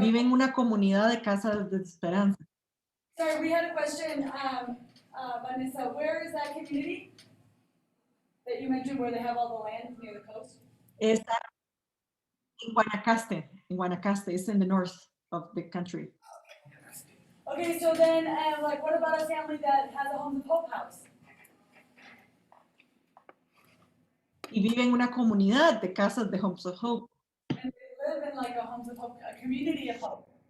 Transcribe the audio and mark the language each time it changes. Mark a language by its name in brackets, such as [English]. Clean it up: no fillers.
[Spanish] vive en una comunidad de casas de esperanza. [English] Sorry, we had a question, Vanessa, where is that community that you mentioned where they have all the land near the coast? [Spanish] Está en Guanacaste, [English] it's in the north of the country. Okay, so then, like, what about a family that has a Homes of Hope house? [Spanish] Y vive en una comunidad de casas de Homes of Hope. [English] And they live in like a Homes of Hope, a community of hope.